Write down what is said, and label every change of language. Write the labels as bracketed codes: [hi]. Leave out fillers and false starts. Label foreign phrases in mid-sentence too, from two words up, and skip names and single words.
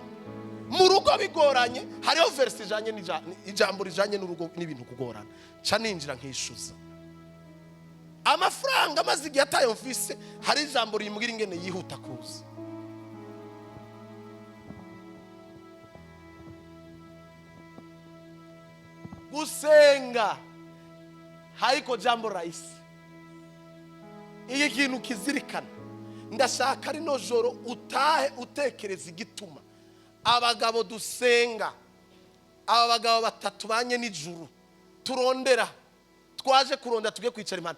[rn] Mu rugo bigoranye hariho verse ijanye ijambo rijanye n'urugo n'ibintu kugorana, ca ninjira nkishuza. Amafaranga maze igihe atayo mfise, hari ijambo rimbwira ingene yihuta kuza. [sw] Gusenga haiko jambo rahisi. [rn] Iyi kintu kizirikana, ndashaka rino joro utahe utekereza igituma abagabo dusenga, aba bagabo batatu banye n'ijuru turondera, twaje kurondera tuge kwicara Imana.